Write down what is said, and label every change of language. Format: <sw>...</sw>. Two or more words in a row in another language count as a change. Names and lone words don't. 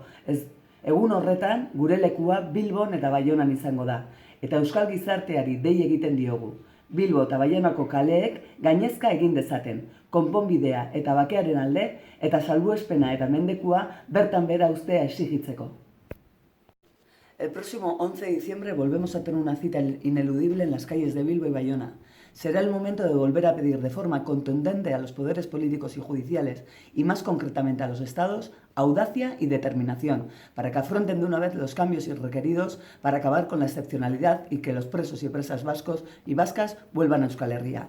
<eu>Egun horretan gure lekua Bilbon eta Baionan izango da. Eta euskal gizarteari dei egiten diogu. Bilbo eta Baionako kaleek gainezka egin dezaten, konponbidea eta bakearen alde, eta salbuespena eta mendekua bertan behera uztea exigitzeko.</eu> <es>El próximo 11 de diciembre volvemos a tener una cita ineludible en las calles de Bilbo y Bayona. Será el momento de volver a pedir de forma contundente a los poderes políticos y judiciales, y más concretamente a los estados, audacia y determinación, para que afronten de una vez los cambios requeridos para acabar con la excepcionalidad y que los presos y presas vascos y vascas vuelvan a Euskal Herria.</es>